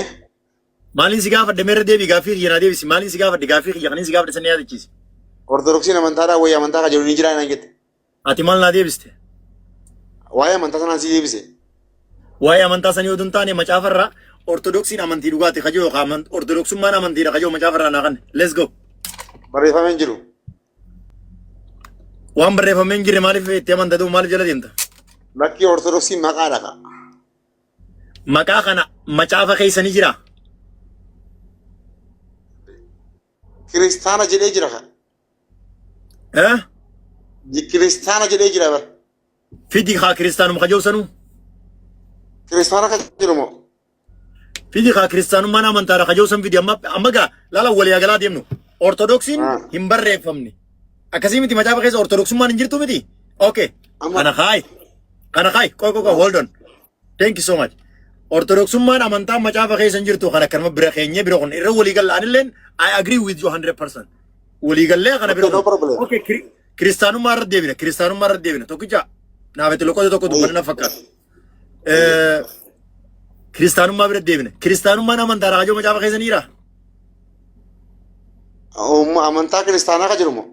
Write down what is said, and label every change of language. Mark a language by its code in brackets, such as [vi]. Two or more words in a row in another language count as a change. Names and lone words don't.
[om] Maaliin si gaafadde meerra deebii gaaffii xiyya naa deebisi. Maaliin si gaafadde gaaffii xiyya kaniin si gaafadde sanii yaadachiisi. Ortodoksiin amantaadhaa wayii amantaa kan jedhu ni jira naan jette. Ati maal naa deebiste? Waa'ee amantaa sanaan si deebise. Waa'ee amantaa sanii oduu hin taane macaafarraa ortodoksiin amantii dhugaati kajoo yookaan ortodoksummaan amantiidha kajoo macaafarraa naa kan. [en] Let's go. [om] Barreeffamee hin jiru. Waan barreeffamee hin jirre maaliif itti amantatu maaliif jala deemta? Bakki ortodoksiin maqaadha ka. Maqaa kana macaafa keessa ni jira. Kiristaana jedhee jira ka. Kiristaana jedhee jira bar. Fidi haa kiristaanuma kajoo sanuu. Kiristaana kan jiru moo? Fidi haa kiristaanummaan amantaadha kajoo san fidi amma gaa laala walii galaa deemnu. Ortodoksiin hin barreeffamne. Akkasii miti macaafa keessa ortodoksummaan hin jirtu miti. Okay. Kana kaay. [en] Koy hold on. Thank you so much. [om] Ortodoksummaan amantaa macaafa keessa hin jirtu kana kanuma bira keenyee bira kun irra walii galaan illeen [en] I agree with you 100%. [om] Walii galee kana bira. Okay. Kiristaanummaa irra deebina. Tokkicha naafete loqote tokko dubbanna fakkaata. Kiristaanummaa bira deebina. Kiristaanummaan amantaa raajoo macaafa keessa ni jira. Amantaa kiristaanaa ka jiru moo?